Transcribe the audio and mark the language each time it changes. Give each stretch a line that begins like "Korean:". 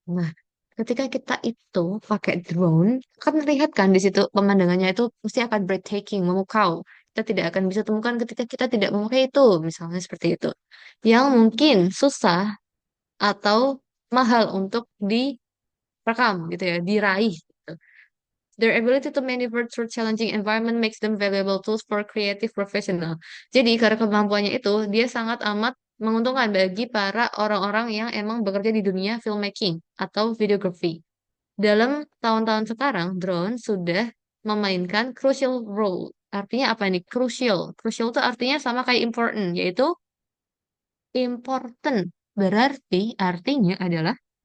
Indonesian: Nah, ketika kita itu pakai drone, kan terlihat kan di situ pemandangannya itu pasti akan breathtaking, memukau. Kita tidak akan bisa temukan ketika kita tidak memakai itu, misalnya seperti itu. Yang mungkin susah atau mahal untuk direkam gitu ya, diraih gitu.
English: Their ability to maneuver through challenging environment makes them valuable tools for creative professional.
Indonesian: Jadi karena kemampuannya itu, dia sangat amat menguntungkan bagi para orang-orang yang emang bekerja di dunia filmmaking atau videography. Dalam tahun-tahun sekarang, drone sudah memainkan crucial role. Artinya apa nih? Crucial. Crucial itu artinya sama kayak important, yaitu important. Berarti artinya adalah